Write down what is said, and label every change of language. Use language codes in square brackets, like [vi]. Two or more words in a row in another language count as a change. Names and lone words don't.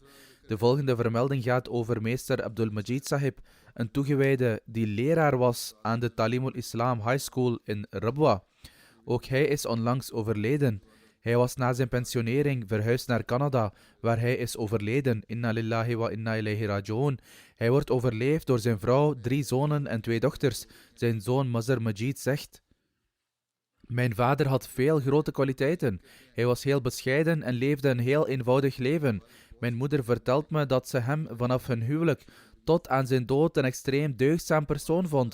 [nl] De volgende vermelding gaat over meester Abdul Majid Sahib, een toegewijde die leraar was aan de Talimul Islam High School in Rabwa. Ook hij is onlangs overleden. Hij was na zijn pensionering verhuisd naar Canada, waar hij is overleden. [ar] إنا لله وإنا إليه راجعون. [nl] Hij wordt overleefd door zijn vrouw, 3 zonen en 2 dochters. Zijn zoon Mazhar Majid zegt: mijn vader had veel grote kwaliteiten. Hij was heel bescheiden en leefde een heel eenvoudig leven. Mijn moeder vertelt me dat ze hem vanaf hun huwelijk tot aan zijn dood een extreem deugdzaam persoon vond.